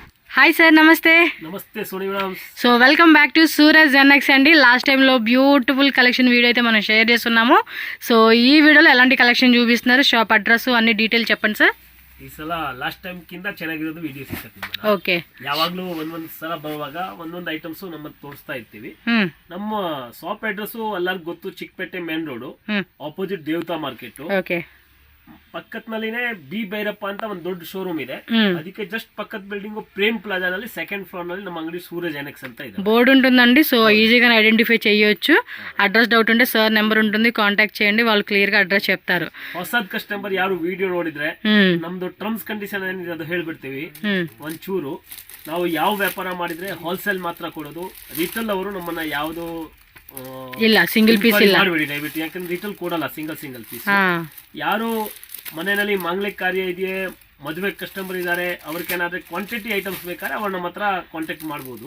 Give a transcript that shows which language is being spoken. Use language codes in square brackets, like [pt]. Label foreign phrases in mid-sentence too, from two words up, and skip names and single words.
[te] హాయ్ సార్, నమస్తే. నమస్తే సోనీ మేడం. సో [en] welcome back to [te] సూరజ్ జెన్ఎక్స్ అండి. లాస్ట్ టైంలో [en] beautiful collection video [te] అయితే మనం షేర్ చేస్తున్నాము. సో ఈ వీడియోలో ఎలాంటి కలెక్షన్ చూపిస్తున్నారు, షాప్ అడ్రస్ అన్ని డీటೇಲ್ చెప్పండి ಸರ್. [kn] ಈ ಸಲ [en] last time [kn] ಕಿಂತ ಚೆನ್ನಾಗಿರೋದು ವಿಡಿಯೋ ಸಿಗ್ತದೆ. ಓಕೆ, ಯಾವಾಗಲೂ ಒಂದೊಂದು ಸಲ ಬರುವಾಗ ಒಂದೊಂದು ಐಟಮ್ಸ್ ನಮ್ಮ ತೋರಿಸ್ತಾ ಇರ್ತೀವಿ. ನಮ್ಮ ಶಾಪ್ ಅಡ್ರೆಸ್ ಎಲ್ಲರಿಗೂ ಗೊತ್ತು, ಚಿಕ್ಕಪೇಟೆ [en] main road opposite [kn] ದೇವತಾ ಮಾರ್ಕೆಟ್. ಓಕೆ, ಪಕ್ಕದಲ್ಲಿನೇ ಬಿ ಭೈರಪ್ಪ ಅಂತ ಒಂದು ದೊಡ್ಡ ಶೋರೂಮ್ ಇದೆ. ಅದಕ್ಕೆ ಜಸ್ಟ್ ಪಕ್ಕದ ಬಿಲ್ಡಿಂಗ್ ಪ್ರೇಮ್ ಪ್ಲಾಜಾ ನಲ್ಲಿ [en] second floor [kn] ನಲ್ಲಿ ನಮ್ಮ ಅಂಗಡಿ ಸೂರಜ್ ಎನೆಕ್ಸ್ ಅಂತ ಇದೆ. [te] బోర్డు ఉంటుందండి. సో ఈజీగా ఐడెంటిఫై చేయొచ్చు. అడ్రస్ డౌట్ ఉంటే సార్ నెంబర్ ఉంటుంది, కాంటాక్ట్ చేయండి, వాళ్ళు క్లియర్ గా అడ్రస్ చెప్తారు. [kn] ಹೊಸದ್ ಕಸ್ಟಮರ್ ಯಾರು ವಿಡಿಯೋ ನೋಡಿದ್ರೆ ನಮ್ದು [en] terms condition [kn] ಏನಿದೆ ಅದು ಹೇಳ್ಬಿಡ್ತೀವಿ. ಒಂಚೂರು ನಾವು ಯಾವ ವ್ಯಾಪಾರ ಮಾಡಿದ್ರೆ ಹೋಲ್ಸೇಲ್ ಮಾತ್ರ ಕೊಡೋದು. ರಿಟೇಲ್ ಅವರು ನಮ್ಮನ್ನ ಯಾವ್ದು ಇಲ್ಲ [en] single piece [kn] ಇಲ್ಲ ಮಾಡಬೇಡಿ ದಯವಿಟ್ಟು, ಯಾಕಂದ್ರೆ ರಿಟೇಲ್ ಕೊಡಲ್ಲ [en] single piece. [kn] ಯಾರು ಮನೆಯಲ್ಲಿ ಮಾಂಗಲಿಕ ಕಾರ್ಯ ಇದೆಯೇ, ಮದುವೆ ಕಸ್ಟಮರ್ ಇದ್ದಾರೆ, ಅವ್ರಿಗೇನಾದ್ರೆ [en] quantity items [kn] ಬೇಕಾದ್ರೆ ಅವ್ರ ನಮ್ಮ ಹತ್ರ ಕಾಂಟ್ಯಾಕ್ಟ್ ಮಾಡ್ಬೋದು.